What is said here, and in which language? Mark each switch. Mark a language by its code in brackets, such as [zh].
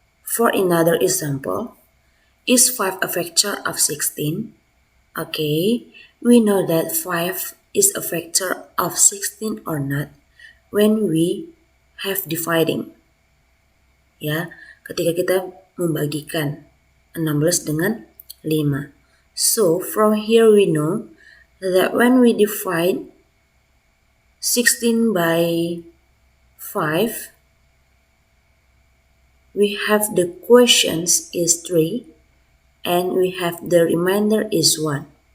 [en] For another example, is 5 a factor of 16? Okay, we know that 5 is a factor of 16 or not when we have dividing. [id] Ya, ketika kita membagikan 16 dengan 5. [en] So, from here we know that when we divide 16 by 5, we have the quotients is 3 and we have the remainder is 1.